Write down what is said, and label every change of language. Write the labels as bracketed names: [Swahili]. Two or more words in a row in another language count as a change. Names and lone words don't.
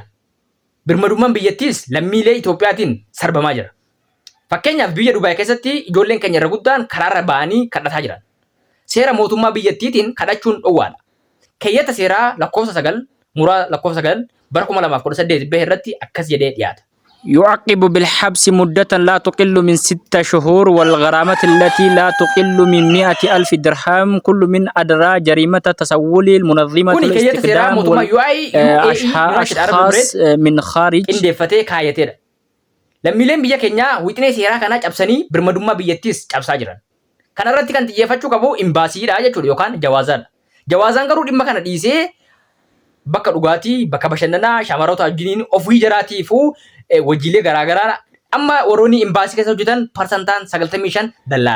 [Oromo] Birmadummaan biyyattiis lammiilee Itoophiyaatiin sarbamaa jira. Fakkeenyaaf biyya Dubaay keessatti ijoolleen keenya irra guddaan karaarra ba'anii kadhataa jiran. Seera mootummaa biyyattiitiin kadhachuun dhowwaadha. Keeyyata seeraa lakkoofsa 9 muraa lakkoofsa 9 bara 2018 bahe irratti akkas jedhee dhiyaata. [Arabic] يعاقب بالحبس مدة لا تقل من 6 شهور والغرامة التي لا تقل من 100,000 درهم كل من أدرى جريمة تسول المنظمة الاستخدام أشخاص من خارج. إندي فتاة كايتير. [Oromo] Lammiileen biyya keenyaa wixinee seeraa kanaa cabsanii birmadummaa biyyattiis cabsaa jiran. Kana irratti kan xiyyeeffachuu qabu imbaasiidha jechuudha yookaan jawaazaadha. Jawaazaan garuu dhimma kana dhiisee bakka dhugaatii, bakka bashannanaa, shamarroota wajjiniin ofii jiraatiifuu hojiilee garaagaraa amma warroonni imbaasii keessa hojjetan parsantaan 95 dallaala.